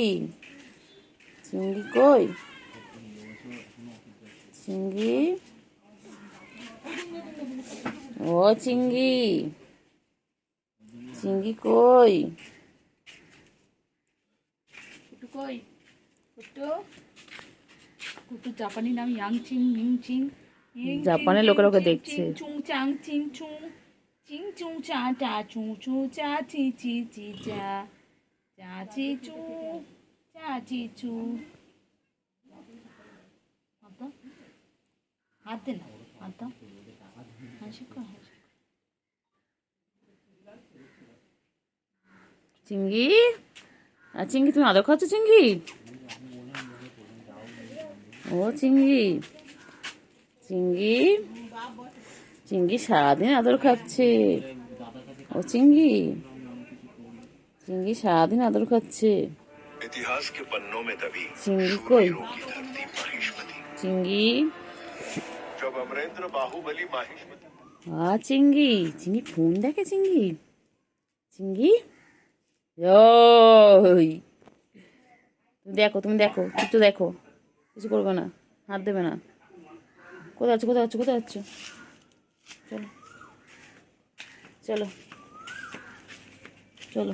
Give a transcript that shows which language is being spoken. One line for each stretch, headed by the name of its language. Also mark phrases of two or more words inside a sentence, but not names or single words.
Bangla: চিঙ্গি কই? চিঙ্গি, ও চিঙ্গি। চিঙ্গি কই? কুটু কই? কুটু, কুটু জাপানি নাম ইয়াং চিং মিং চিং। জাপানের লোকেরা দেখছে। চুং চাং চিং চুং চিং চুং চা টা চুং চু চা চি চি চি চা চা চি চু চা চি চু। হাত দে না, হাত দাও, হাসি কর, হাসি। চিঙ্গি, চিঙ্গি তুমি আদর খাচ্ছ চিঙ্গি? ও চিঙ্গি। চিঙ্গি, চিঙ্গি সারাদিন আদর খাচ্ছে। ও চিঙ্গি। চিঙ্গি সারাদিন আদর খাচ্ছে।
Hindi: इतिहास के पन्नों में दबी
Bangla: চিঙ্গি কই?
Hindi: शूरवीरों की धरती माहिष्मती।
Bangla: চিঙ্গি,
Hindi: जब अमरेंद्र बाहुबली माहिष्मती
Bangla: চিঙ্গি। চিঙ্গি ফোন দেখে চিঙ্গি। চিঙ্গি, ওই তুমি দেখো, তুমি দেখো, একটু দেখো, কিছু করবে না, হাত দেবে না। কোথায় আছো? কোথায় আছো? কোথায় আছো? চলো চলো চলো।